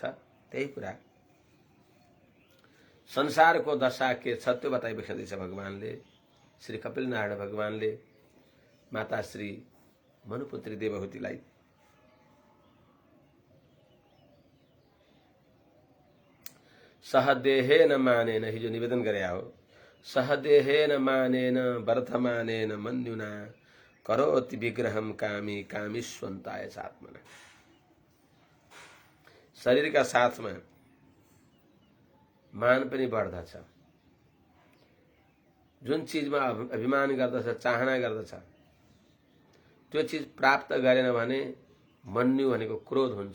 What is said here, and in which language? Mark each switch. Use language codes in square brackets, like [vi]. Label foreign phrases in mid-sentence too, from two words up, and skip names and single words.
[ne] त्यही कुरा संसारको दशा के छ त्यो बताइबस्दैछ भगवानले। श्री कपिल नारायण भगवानले माता श्री मनुपुत्री देवहूतिलाई [sa] सहदेहेन मानेन, [ne] हिजो निवेदन गरे हो, [sa] सहदेहेन मानेन वर्धमानेन मन्युना करोति विग्रहम कामी कामीष्वन्ताय चात्मना। [ne] शरीरका साथमा मान पनि बढ्दछ। जुन चीजमा अभिमान गर्दछ, चाहना गर्दछ, त्यो चीज प्राप्त गरेन भने मन्यु भनेको क्रोध हुन्छ।